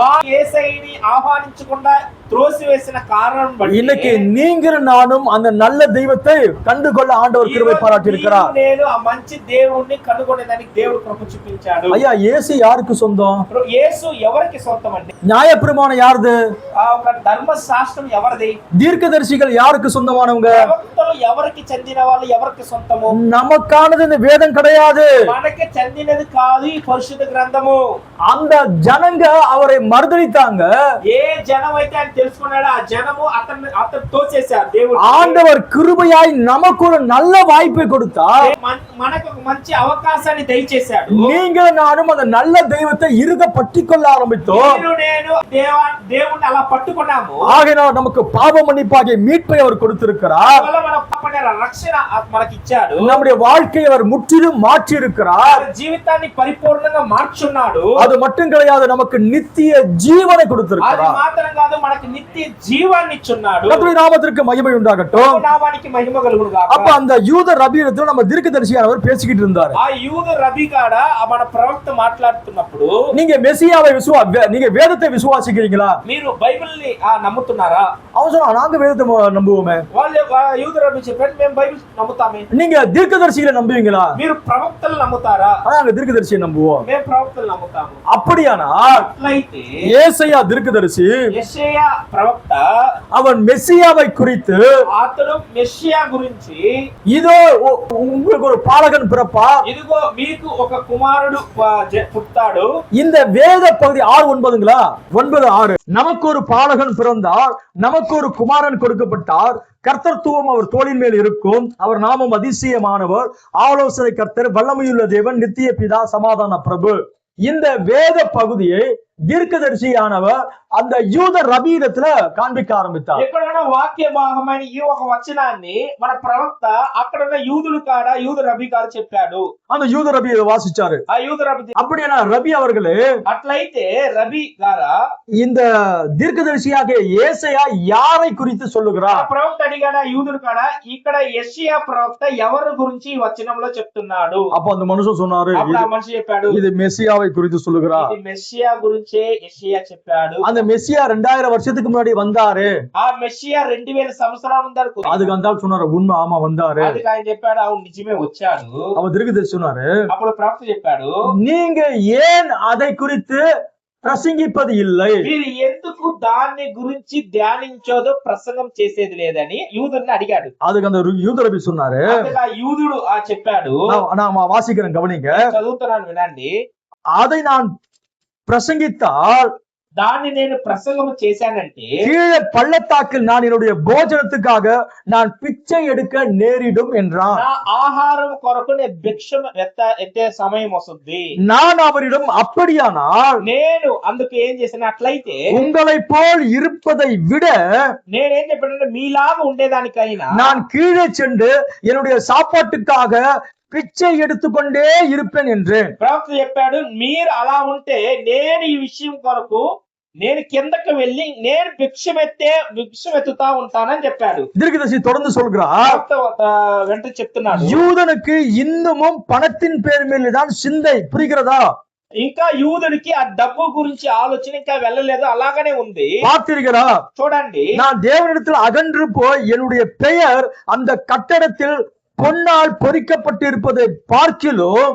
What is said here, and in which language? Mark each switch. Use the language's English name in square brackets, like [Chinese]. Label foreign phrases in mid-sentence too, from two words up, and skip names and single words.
[Telugu] యేసయ్యని ఆహ్వానించకుండా త్రోసివేసిన కారణం బట్టి [Tamil] இன்னைக்கு நீங்கள் நானும் அந்த நல்ல தெய்வத்தை கண்டுகொள்ள ஆண்டவர் கிருபை பாராட்டி இருக்கிறார். [Telugu] నేను ఆ మంచి దేవుణ్ణి కనుగొనేదానికి దేవుడు కృప చూపించాడు. [Tamil] ஐயா, இயேசு யாருக்கு சொந்தம்? [Telugu] యేసు ఎవరికి సొంతం అండి? [Tamil] நியாயப்பிரமாணம் யாருது? [Telugu] ఆ ఒక ధర్మశాస్త్రం ఎవరిది? [Tamil] தீர்க்கதரிசிகள் யாருக்கு சொந்தமானவங்க? [Telugu] ప్రవక్తలు ఎవరికి చెందిన వాళ్ళు, ఎవరికి సొంతము? [Tamil] நமக்கானது இந்த வேதம் கிடையாது. [Telugu] మనకి చెందినది కాదు ఈ పరిశుద్ధ గ్రంథము. [Tamil] அந்த ஜனங்க அவரை மறுதலித்தாங்க. [Telugu] ఏ జనం అయితే ఆయన తెలుసుకున్నాడో ఆ జనము అతను తోచేశారు. దేవుడు [Tamil] ஆண்டவர் கிருபையாய் நமக்கு ஒரு நல்ல வாய்ப்பை கொடுத்தார். [Telugu] మనకు ఒక మంచి అవకాశాన్ని దయచేశాడు. [Tamil] நீங்கள் நானும் அந்த நல்ல தெய்வத்தை இறுக பற்றிக்கொள்ள ஆரம்பித்தோம். [Telugu] నేను దేవుణ్ణి అలా పట్టుకున్నాము. [Tamil] ஆகையினால் நமக்கு பாவ மன்னிப்பாகிய மீட்பை அவர் கொடுத்திருக்கிறார். [Telugu] మన పాపల రక్షణ మనకి ఇచ్చాడు. [Tamil] நம்முடைய வாழ்க்கையை அவர் முற்றிலும் மாற்றி இருக்கிறார். [Telugu] జీవితాన్ని పరిపూర్ణంగా మార్చున్నాడు. [Tamil] அது மட்டும் கிடையாது, நமக்கு நித்திய ஜீவனை [Telugu] అది [Tamil] கொடுத்திருக்கிறார். [Telugu] మాత్రం కాదు, మనకి నిత్య జీవాన్ని ఇచ్చున్నాడు. [Tamil] கர்த்தருடைய நாமத்திற்கு மகிமை உண்டாகட்டும். [Telugu] నామానికి మహిమ కలుగును గాక. [Tamil] அப்ப அந்த யூத ரபியிடத்தில் நம்ம தீர்க்கதரிசியானவர் பேசிக்கிட்டு இருந்தார். [Telugu] ఆ యూద రబీ కాడ మన ప్రవక్త మాట్లాడుతున్నప్పుడు [Tamil] நீங்க மெசியாவை நீங்க வேதத்தை விசுவாசிக்கிறீங்களா? [Telugu] మీరు బైబిల్ని నమ్ముతున్నారా? [Tamil] அவன் சொன்னா நாங்க வேதத்தை நம்புவோமே. [Telugu] వాళ్ళు యూద రబీ చెప్పారు మేము బైబిల్ నమ్ముతామే. [Tamil] நீங்க தீர்க்கதரிசிகளை நம்புவீங்களா? [Telugu] మీరు ప్రవక్తలు నమ్ముతారా? [Tamil] நாங்க தீர்க்கதரிசியை நம்புவோம். [Telugu] మేము ప్రవక్తలు నమ్ముతాము. [Tamil] அப்படியானா [Telugu] అట్లయితే [Tamil] ஏசாயா தீர்க்கதரிசி [Telugu] యెషయా ప్రవక్త [Tamil] அவன் மெசியாவை குறித்து [Telugu] అతడు మెస్సియా గురించి [Tamil] இதோ உங்களுக்கு ஒரு பாலகன் பிறப்பா, [Telugu] ఇదిగో మీకు ఒక కుమారుడు పుట్టాడు. [Tamil] இந்த வேத பகுதி 6:9ங்களா? 9:6 நமக்கு ஒரு பாலகன் பிறந்தார், நமக்கு ஒரு குமாரன் கொடுக்கப்பட்டார், கர்த்தத்துவம் அவர் தோளின் மேல் இருக்கும், அவர் நாமம் அதிசயமானவர், ஆலோசனை கர்த்தர், வல்லமையுள்ள தேவன், நித்திய பிதா, சமாதான பிரபு. இந்த வேத பகுதியை தீர்க்கதரிசியானவர் அந்த யூத ரபீடத்துல காண்பிக்க ஆரம்பித்தார். [Telugu] ఎక్కడైనా వాక్య భాగమైన ఈ ఒక వచనాన్ని మన ప్రవక్త అక్కడ ఉన్న యూదులు కాడ యూద రబీ కాడ చెప్పాడు. [Tamil] அந்த யூத ரபி வாசிச்சாரு. [Telugu] ఆ యూద రబీ [Tamil] அப்படின்னா రబி அவர்களே, [Telugu] అట్లయితే రబీ గారా [Tamil] இந்த தீர்க்கதரிசியாக ஏசாயா யாரை குறித்து சொல்லுகிறார்? [Telugu] ప్రవక్త అడిగాడు యూదులు కాడ, ఇక్కడ యెషయా ప్రవక్త ఎవరి గురించి ఈ వచనంలో చెప్తున్నాడు? [Tamil] அப்ப அந்த மனுஷன் சொன்னாரு, [Telugu] అప్పుడు ఆ మనిషి చెప్పాడు, [Tamil] இது மெசியாவை குறித்து சொல்லுகிறார். [Telugu] ఇది మెస్సియా గురించే యెషయా చెప్పాడు. [Tamil] அந்த மெசியா 2000 வருஷத்துக்கு முன்னாடி வந்தாரு. [Telugu] ఆ మెస్సియా 2000 సంవత్సరాల ముందరకు [Tamil] அதுக்கு அந்த ஆள் சொன்னாரு, உண்மை, ஆமா வந்தாரு. [Telugu] அதுக்கு ఆయన చెప్పాడు, అవును నిజమే వచ్చాడు. [Tamil] அவன் தீர்க்கதரிசி சொன்னாரு, [Telugu] అప్పుడు ప్రవక్త చెప్పాడు, [Tamil] நீங்க ஏன் அதை குறித்து ప్రసంగిப்பது இல்லை? [Telugu] మీరు ఎందుకు దాన్ని గురించి ధ్యానించోదో ప్రసంగం చేసేది లేదని యూదుని అడిగాడు. [Tamil] அதுக்கு அந்த யூத ரபி சொன்னாரு, [Telugu] అందుకు ఆ యూదుడు చెప్పాడు, [Tamil] நான் வாசிக்கிறேன் கவனிங்க, [Telugu] చదువుతున్నాను వినండి. [Tamil] அதை நான் பிரசங்கித்தால் [Telugu] దాన్ని నేను ప్రసంగం చేశానంటే [Tamil] கீழே பள்ளத்தாக்கில் நான் என்னுடைய போஜனத்துக்காக நான் பிச்சை எடுக்க நேரிடும் என்றான். [Telugu] నా ఆహారం కొరకు నేను భిక్షం ఎత్తే సమయం వస్తుంది. [Tamil] நான் அவரிடம், அப்படியானால் [Telugu] నేను అందుకు ఏం చేసినట్లయితే [Tamil] உங்களை போல் இருப்பதை விட [Telugu] నేనేం చెప్పానంటే మీలాగా ఉండేదానికైనా [Tamil] நான் கீழே சென்று என்னுடைய சாப்பாட்டுக்காக பிச்சை எடுத்துக்கொண்டே இருப்பேன் என்று [Telugu] ప్రవక్త చెప్పాడు, మీరు అలా ఉంటే నేను ఈ విషయం కొరకు నేను కిందకి వెళ్ళి నేను భిక్షమెత్తుతా ఉంటానని చెప్పాడు. [Tamil] தீர்க்கதரிசி தொடர்ந்து சொல்கிறார், [Telugu] వెంట చెప్తున్నాడు, [Tamil] யூதனுக்கு இன்னமும் பணத்தின் பேர் மேல்தான் சிந்தை, புரிகிறதா? [Telugu] ఇంకా యూదుడికి ఆ డబ్బు గురించి ఆలోచన ఇంకా వెళ్ళలేదు, అలాగనే ఉంది. [Tamil] பார்த்தீர்களா? [Telugu] చూడండి, [Tamil] நான் தேவனிடத்தில் அகன்று போய் என்னுடைய பெயர் அந்த கட்டடத்தில் பொன்னால் பொறிக்கப்பட்டிருப்பதை பார்க்கிலும்